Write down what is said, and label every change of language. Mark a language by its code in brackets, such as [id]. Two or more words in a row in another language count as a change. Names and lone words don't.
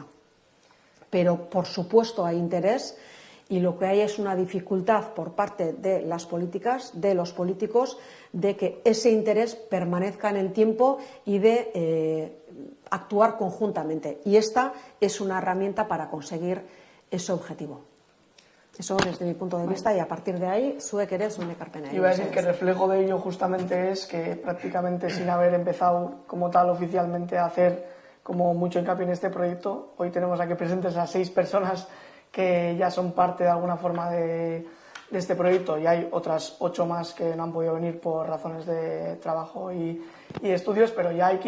[es] Pero, por supuesto, hay interés y lo que hay es una dificultad por parte de las políticas, de los políticos, de que ese interés permanezca en el tiempo y de actuar conjuntamente. Y esta es una herramienta para conseguir ese objetivo. Eso desde mi punto de vista y a partir de ahí, [eu] zuek ere zuen ekarpena. [es] Iba a decir que el reflejo de ello justamente es que prácticamente sin haber empezado como tal oficialmente a hacer como mucho hincapié en este proyecto, hoy tenemos aquí presentes a 6 personas que ya son parte de alguna forma de este proyecto y hay otras 8 más que no han podido venir por razones de trabajo y estudios, pero ya hay